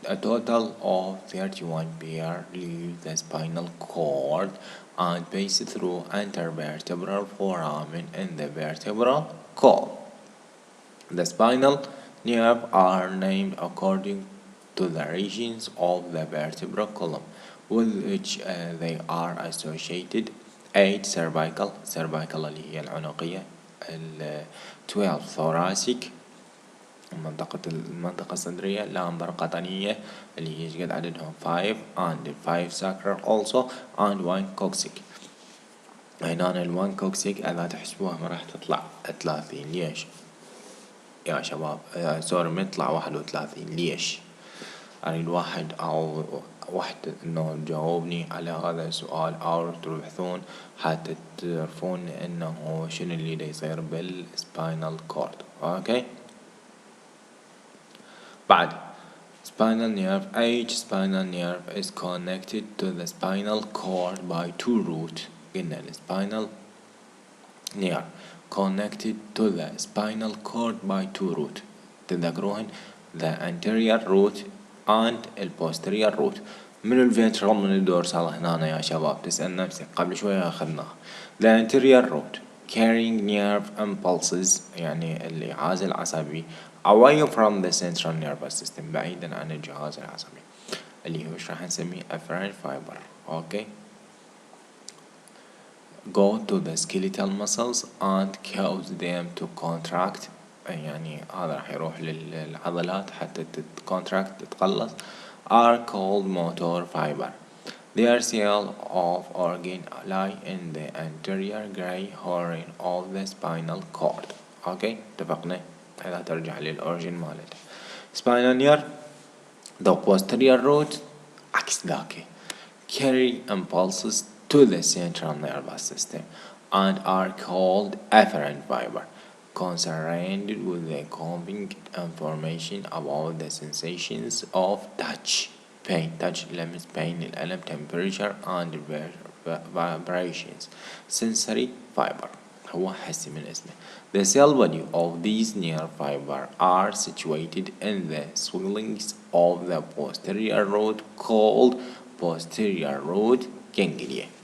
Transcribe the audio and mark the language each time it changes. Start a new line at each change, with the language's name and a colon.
English: A total of 31 pair leave the spinal cord and pass through intervertebral foramen in the vertebral column. The spinal nerve are named according to the regions of the vertebral column with which they are associated.
Arabic: 8 cervical اللي هي العنقية. 12 thoracic المنطقة الصدرية. لامبر قطنية اللي هي قد عددهم 5
English: and 5 sacral also and 1 coccyx.
Arabic: هنا ال 1 coccyx إذا تحسبوها ما راح تطلع 30. ليش يا شباب؟ سوري ما تطلع 31. ليش؟ أريد واحد أو واحدة إنه تجاوبني على هذا السؤال أو تبحثون حتى تعرفون إنه شنو اللي دا يصير بالسباينال كورد. أوكي بعد spinal nerve.
English: Each spinal nerve is connected to the spinal cord by 2 roots.
Arabic: قلنا
English: الspinal nerve connected to the spinal cord by 2 roots.
Arabic: تذكروهن
English: the anterior root and posterior root.
Arabic: من الفنترال من الدورسال هنا يا شباب؟ تسأل نفسك قبل شوية أخذناها.
English: The anterior root carrying nerve impulses
Arabic: يعني الجهاز العصبي
English: away from the central nervous system
Arabic: بعيدا عن الجهاز العصبي اللي هو راح نسميه
English: efferent fiber. okay go to the skeletal muscles and cause them to contract.
Arabic: يعني هذا راح يروح للعضلات حتى contract تتقلص.
English: are called motor fiber. Their cell of organ lie in the anterior gray horn of the spinal cord.
Arabic: okay اتفقنا؟ هذا ترجع للأورجن مالته.
English: spinal nerve the posterior root
Arabic: عكس ذاك
English: carry impulses to the central nervous system and are called efferent fiber concerned with the conveying information about the sensations of touch, pain, touch limits pain الألم, temperature and vibrations.
Arabic: sensory fiber هو حسي من اسمه.
English: The cell body of these nerve fiber are situated in the swellings of the posterior root called posterior root ganglia.